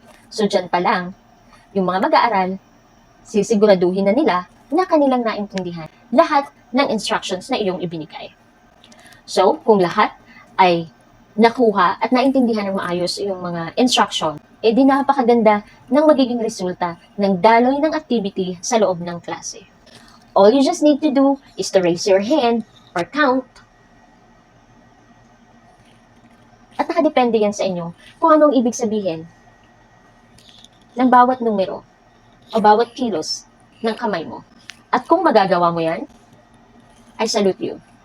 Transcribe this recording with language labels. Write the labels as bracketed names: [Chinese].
[Filipino] So dyan pa lang, yung mga mag-aaral, sisiguraduhin na nila na kanilang naintindihan lahat ng instructions na iyong ibinigay. So, kung lahat ay nakuha at naintindihan ng maayos yung mga instruction, di napakaganda ng magiging resulta ng daloy ng activity sa loob ng klase. [English] All you just need to do is to raise your hand or count. [Filipino] At nakadepende yan sa inyo kung anong ibig sabihin ng bawat numero o bawat kilos ng kamay mo. At kung magagawa mo yan, [English] I salute you.